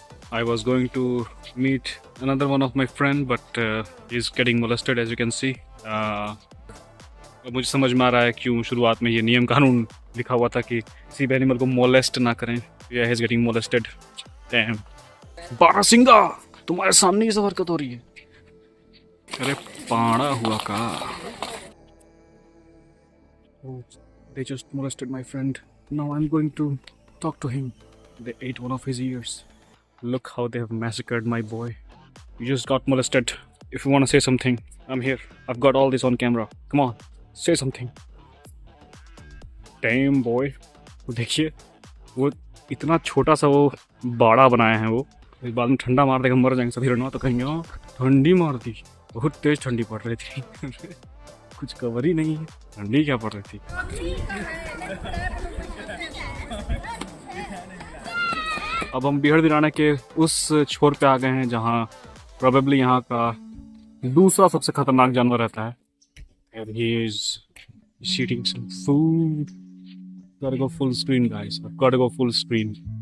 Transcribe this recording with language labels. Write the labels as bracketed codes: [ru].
[en] I was going to meet another one of my friend, but he's getting molested, as you can see. [hi] मुझे समझ में आ रहा है क्यों शुरुआत में ये नियम कानून लिखा हुआ था कि किसी भी एनिमल को मोलेस्ट ना करें। [en] Yeah, he's getting molested. Damn. [hi] बारहसिंगा, तुम्हारे सामने ये सब हरकत हो रही है। अरे पाड़ा हुआ का। [en] Oh, they just molested my friend. Now I'm going to talk to him. They ate one of his ears. Look how they have massacred my boy. You just got molested. If you want to say something, I'm here. I've got all this on camera. Come on, say something. Damn boy. [hi] वो देखिए, वो इतना छोटा सा वो बाड़ा बनाया है वो, इस बाद में ठंडा मार देगा मर जाएंगे सभी। रनवा तो कहेंगे हाँ ठंडी मार दी, बहुत तेज ठंडी पड़ रही थी। कुछ कवर ही नहीं है, ठंडी क्या पड़ रही थी। अब हम बिहड़बिराना के उस छोर पे आ गए हैं जहाँ प्रोबेबली यहाँ का दूसरा सबसे खतरनाक जानवर रहता है। [en] And he is eating some food. Gotta go full screen, guys. I've gotta go full screen.